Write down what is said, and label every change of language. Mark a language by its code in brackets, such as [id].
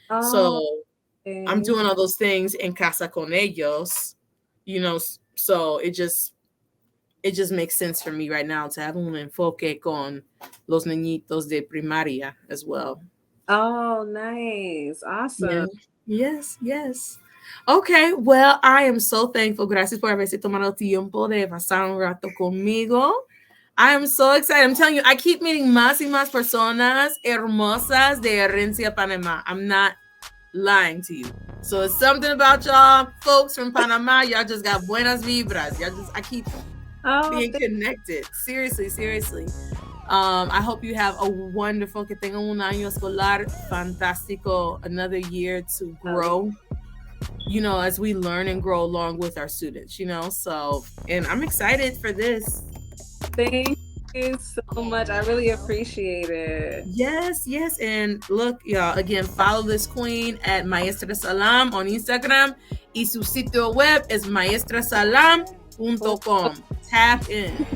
[en] So I'm doing all those things in [es] casa con ellos, [en] so it just makes sense for me right now to have [es] un enfoque con los niñitos de primaria [en] as well. Oh, nice. Awesome. Yeah. Yes. Okay, well, I am so thankful. [es] Gracias por haberse tomado tiempo de pasar un rato conmigo. [en] I am so excited. I'm telling you, I keep meeting [es] más y más personas hermosas [en] de Herencia, Panama. I'm not lying to you. So it's something about y'all folks from Panama. Y'all just got [es] buenas vibras. [en] I keep being connected. Seriously. I hope you have a wonderful, [es] que tengan un año escolar fantástico, [en] another year to grow, as we learn and grow along with our students, so, and I'm excited for this. Thank you so much. I really appreciate it. Yes. And look, y'all, again, follow this queen at Maestra Salaam on Instagram. [es] Y su sitio web es maestrasalam.com. [en] Tap in.